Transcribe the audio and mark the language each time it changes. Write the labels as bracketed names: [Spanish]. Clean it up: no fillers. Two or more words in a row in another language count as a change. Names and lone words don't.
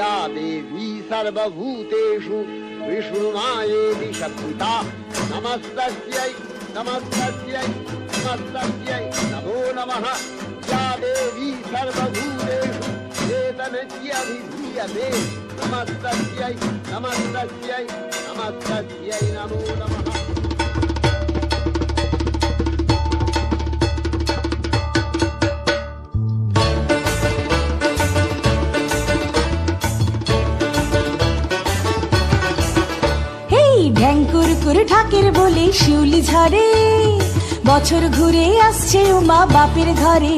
[Sanskrit] देवी सर्वभूतेषु विष्णुमायेति शक्तिता नमस्तस्यै नमस्तस्यै नमस्तस्यै नमो नमः। या देवी सर्वभूतेषु चेतनस्याभिधीयते नमस्तस्यै नमस्तस्यै नमस्तस्यै नमो नमः। [Bangla] ঢ্যাঙ্কুর ঢাকের বলে শিউলি ঝরে, বছর ঘুরে আসছে উমা বাপের ঘরে।